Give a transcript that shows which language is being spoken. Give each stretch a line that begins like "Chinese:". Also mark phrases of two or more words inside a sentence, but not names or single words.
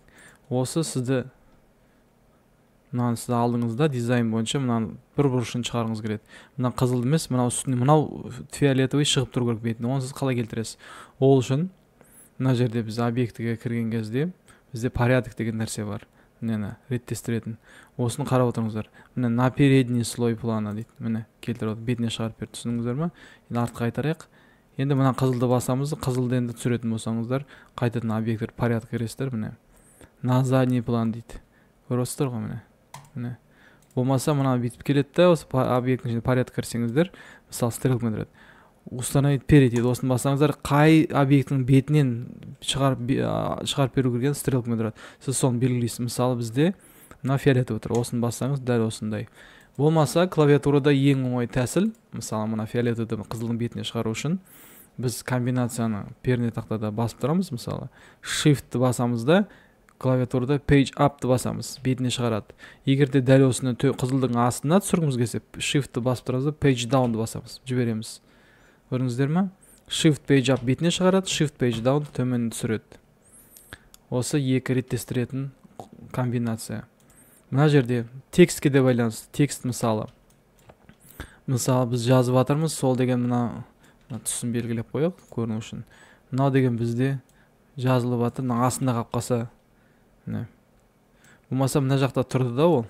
Kazakh: Осы сізді мынаны сіз алдыңызда дизайн бойынша мынаны бір бұрышын шығарыңыз келеді. Мына қызыл емес, мынау үстіне мынау фиолетовый шығып тұру керек бетіне. Оны сіз қалай келтіресіз? Ол үшін мына жерде біз объектіге кірген кезде бізде порядок деген нәрсе бар. Міне реттестіретін. Осыны қарап отырыңыздар. Міне
Russian: на передний слой плана
Kazakh: дейді. Міне келтіріп отыр. Бетіне шығарып берді. Түсіндіңіздер ме? Енді артқа қайтарайық. Енді мына қызылды басамыз, қызылды енді түсіретін болсаңыздар, қайтадан объекттер порядок кіресіздер. Міне
Russian: на задний план
Kazakh: дейді. Көріп отырсыздар ғой міне. Болмаса мына бүйтіп келеді да, осы объекттің ішінде порядок кірсеңіздер, мысалы стрелкамен тұрады.
Russian: Установить перед
Kazakh: дейді. Осыны бассаңыздар, қай объекттің бетінен шығарып беру керек стрелкамен тұрады. Сіз соны белгілейсіз. Мысалы бізде мына фиолетовый тұр. Осыны бассаңыз дәл осындай. Болмаса клавиатурада ең оңай тәсіл, мысалы мына фиолетовый қызылдың бетіне шығару үшін біз комбинацияны перне тақтада басып тұрамыз. Мысалы shift басамыз да клавиатурада
English: page up
Kazakh: басамыз, бетіне шығарады. Егер де дәл осыны қызылдың астына түсіргіміз келсе, shift басып тұрамыз да
English: page down
Kazakh: басамыз, жібереміз. Көрдіңіздер ме?
English: Shift page up
Kazakh: бетіне шығарады,
English: shift page down
Kazakh: төмен түсіреді. Осы екі реттестіретін комбинация. Мына жерде текстке де байланысты. Текст мысалы біз жазып жатырмыз, сол деген мына түсін белгілеп қояйық көріну үшін. Мынау деген бізде жазылып жатыр, астында қалып қалса, болмаса мына жақта тұрды да ол.